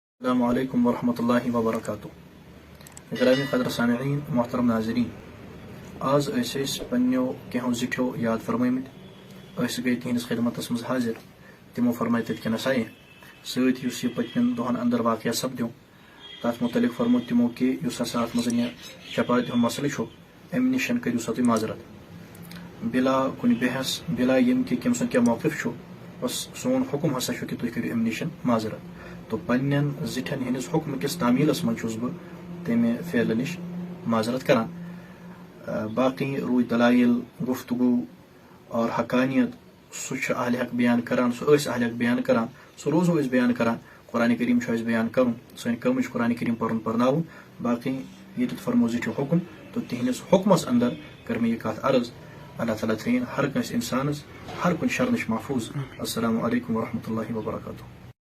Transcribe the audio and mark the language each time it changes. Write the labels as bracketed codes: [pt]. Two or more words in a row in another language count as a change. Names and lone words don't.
[ar] السلام علیکم ورحمۃ اللہ وبرکاتہ. [ks] گرامی قدر سامعین محترم ناظرین، آز پنو کینو زٹھو یاد فرمت گئی تہندس خدمتس مز حاضر. تمو فرمائے تتکنس آئے ست پتمن دہن اندر واقعہ سپدو تر متعلق فرمو تمو کہ ہسا ات مز چپاتہ ہند مسئلہ امہ نشن کرو سا تھی معذرت بلا کن بحث بلا یم کہ کم سن کیا موقف بس سون حکم ہسا کہ تھی کرو امہ نشن معذرت. تو پنن زٹھن ہندس حکم کس تعمیلس من تمہ فعل نش معذرت کران. باقی روی دلائل گفتگو اور حقانیت سہ اہل حق بیان کران سہ اہل حق بیان کران سہ روزو بیان کران. قرآن کریم بیان کرن سن کم قرآن کریم پرن پرناون. باقی یہ فرمو زٹھو حکم تو تہندس حکمس اندر کر میں یہ کت عرض. اللہ تعالیٰ تھین ہر کنس انسانس ہر کن شر نش محفوظ. [ar] السلام علیکم ورحمۃ اللہ وبرکاتہ.